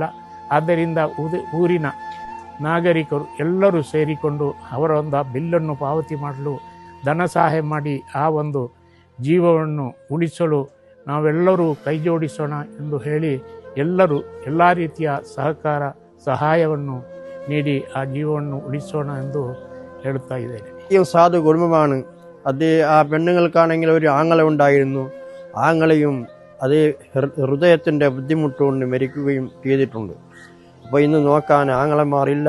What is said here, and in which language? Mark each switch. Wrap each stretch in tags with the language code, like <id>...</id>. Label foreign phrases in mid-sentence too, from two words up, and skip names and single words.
<kn>ಆದ್ದರಿಂದ ಊರಿನ ನಾಗರಿಕರು ಎಲ್ಲರೂ ಸೇರಿಕೊಂಡು ಅವರ ಒಂದು ಬಿಲ್ಲನ್ನು ಪಾವತಿ ಮಾಡಲು ಧನ ಸಹಾಯ ಮಾಡಿ ಆ ಒಂದು ಜೀವವನ್ನು ಉಳಿಸಲು ನಾವೆಲ್ಲರೂ ಕೈ ಜೋಡಿಸೋಣ ಎಂದು ಹೇಳಿ ಎಲ್ಲರೂ ಎಲ್ಲ ರೀತಿಯ ಸಹಾಯವನ್ನು</kn> <ml>നീടി ആ ജീവനെ ഉളിച്ചോണം എന്ന് എഴുത്താ ഇതേനെ. ഈ സാധു കുടുംബമാണ്. അത് ആ പെണ്ണുങ്ങൾക്കാണെങ്കിൽ ഒരു ആങ്ങള ഉണ്ടായിരുന്നു. ആങ്ങളെയും അതേ ഹൃദയത്തിൻ്റെ ബുദ്ധിമുട്ടുകൊണ്ട് മരിക്കുകയും ചെയ്തിട്ടുണ്ട്. അപ്പോൾ ഇന്ന് നോക്കാൻ ആങ്ങളമാരില്ല.</ml>